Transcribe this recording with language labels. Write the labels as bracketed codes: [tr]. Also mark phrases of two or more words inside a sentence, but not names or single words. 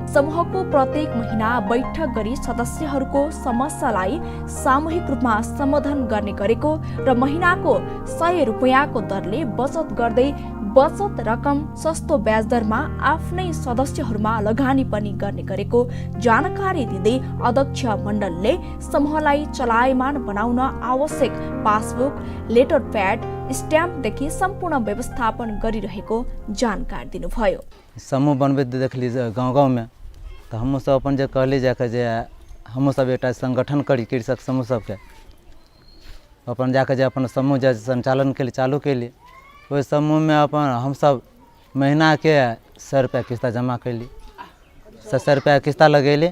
[ne] समूहको प्रत्येक महिना बैठक गरी सदस्यहरूको समस्यालाई सामूहिक रूपमा समाधान गर्ने गरेको र महिनाको 100 रुपैयाँको दरले बचत गर्दै बचत रकम सस्तो ब्याज दरमा आफ्नै सदस्यहरूमा लगानी पनि गर्ने गरेको जानकारी दिँदै अध्यक्ष मण्डलले समूहलाई चलायमान बनाउन आवश्यक पासबुक, लेटर प्याड, स्ट्याम्पदेखि सम्पूर्ण व्यवस्थापन गरिरहेको जानकारी दिनुभयो। [mai] समूह बनबैत देखली गाँव गाँव में तो हमहूँ सब अपन जे कहली जाके जे हमहूँ सब एक संगठन करी कृषक समूह सबके, अपन जाके जे अपन समूह जे संचालन के लिए चालू कैली। ओहि समूह में अपन हम सब महीना के 100 रुपया किस्ता जमा कैली, 100 रुपया किस्ता लगेली।